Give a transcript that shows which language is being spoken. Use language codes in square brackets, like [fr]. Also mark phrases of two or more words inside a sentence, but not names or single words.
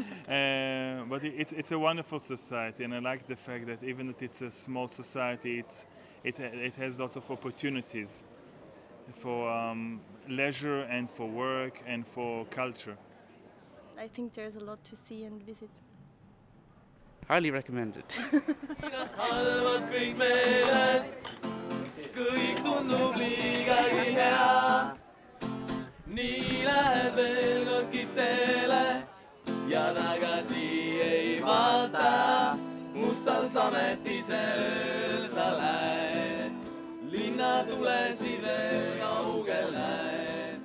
[en] but it's a wonderful society, and I like the fact that even if it's a small society, it has lots of opportunities for leisure and for work and for culture. I think there's a lot to see and visit. Highly recommended. [et] halvad kõik meeled, kõik tundub liigagi hea. nii läheb veel kord kitele ja tagasi ei vaata. mustal sametisel ööl sa lähed, linnatulesid veel kaugel näed.